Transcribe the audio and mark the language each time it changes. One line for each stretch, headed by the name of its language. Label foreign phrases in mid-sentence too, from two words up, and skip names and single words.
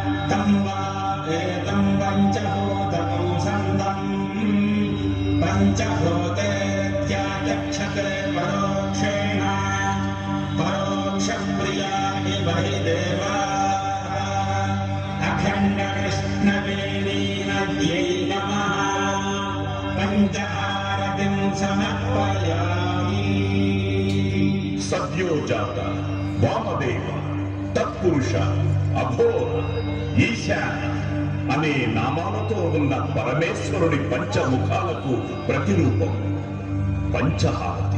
Sanskrit: तं वा एतं पञ्चभूतं सन्तं पञ्चभूतेत्याचक्षते परोक्षेण परोक्षप्रिया इव हि देवाः अखण्डकृष्णवेणीनद्यै नमः पञ्चहारतिं समर्पयामि।
Telugu: సద్యోజాత వామదేవ తత్పురుష అఘోర ఈశాన అనే నామాలతో ఉన్న పరమేశ్వరుడి పంచముఖాలకు ప్రతిరూపం పంచహారతి.